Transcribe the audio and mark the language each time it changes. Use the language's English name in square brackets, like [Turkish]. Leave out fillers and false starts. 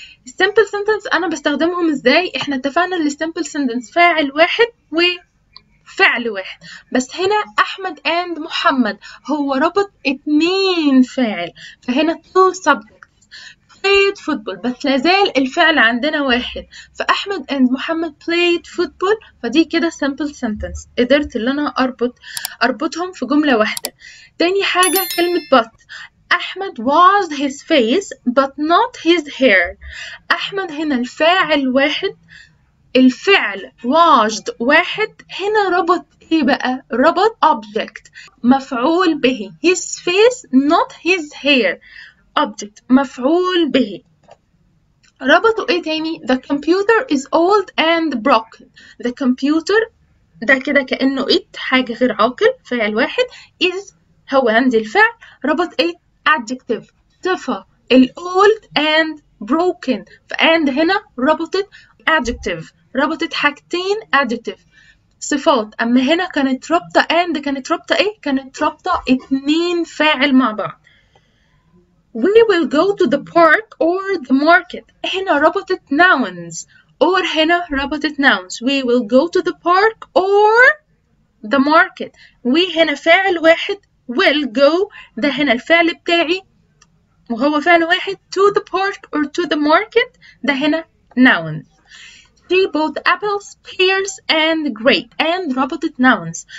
[Arabic] السمبل سنتنس أنا بستخدمهم ازاي؟ احنا اتفقنا ان السمبل سنتنس فاعل واحد وفعل واحد، بس هنا أحمد and محمد هو ربط 2 فاعل، فهنا [English] 2 subjects played football، [Arabic] بس لازال الفعل عندنا واحد، فأحمد and محمد [English] played football، [Arabic] فدي كده [English] simple sentence، [Arabic] قدرت اللي أنا أربطهم في جملة واحدة. تاني حاجة كلمة but. [English] أحمد washed his face but not his hair. [Arabic] أحمد هنا الفاعل واحد، الفعل washed واحد، هنا ربط ايه بقى؟ ربط object مفعول به، [English] his face not his hair، [Arabic] object مفعول به. ربطوا ايه تاني؟ [English] the computer is old and broken. [Arabic] the computer ده كده كأنه it حاجة غير عاقل، فعل واحد، is هو عندي الفعل، ربط ايه؟ adjective صفة، ال [English] old and broken، [Arabic] and هنا ربطت adjective، ربطت حاجتين adjective صفات. اما هنا كانت رابطة and، كانت رابطة ايه؟ كانت رابطة 2 فاعل مع بعض. [English] We will go to the park or the market. [Arabic] هنا ربطت nouns، or هنا ربطت nouns. [English] We will go to the park or the market. [Arabic] we هنا فاعل واحد، [English] will go [Arabic] ده هنا الفعل بتاعي وهو فعل واحد، [English] to the park or to the market [Arabic] ده هنا nouns. [English] She bought apples, pears and grape and ربطت nouns.